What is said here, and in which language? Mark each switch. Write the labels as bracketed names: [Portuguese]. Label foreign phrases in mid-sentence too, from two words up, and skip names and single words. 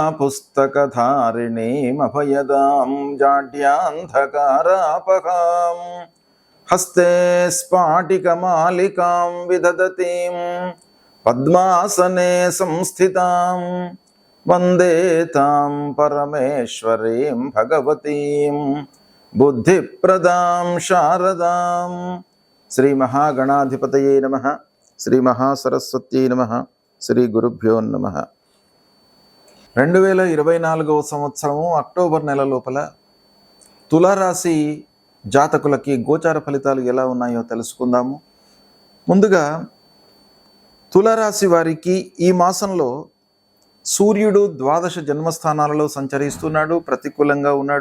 [Sanskrit] पुस्तकधारिणीमभयदां जाड्यान्धकारापहां हस्ते स्फाटिकमालिकां विदधतीं पद्मासने संस्थितां वन्दे तां परमेश्वरीं भगवतीं बुद्धिप्रदां शारदां। श्री महागणाधिपतये नमः। श्री महासरस्वत्यै नमः। శ్రీ గురుభ్యో నమః. [Telugu] 2024వ సంవత్సరము అక్టోబర్ నెల లోపల తులారాశి జాతకులకి గోచార ఫలితాలు ఎలా ఉన్నాయో తెలుసుకుందాము. ముందుగా తులారాశి వారికి ఈ మాసంలో సూర్యుడు ద్వాదశ జన్మస్థానాలలో సంచరిస్తున్నాడు, ప్రతికూలంగా ఉన్నాడు.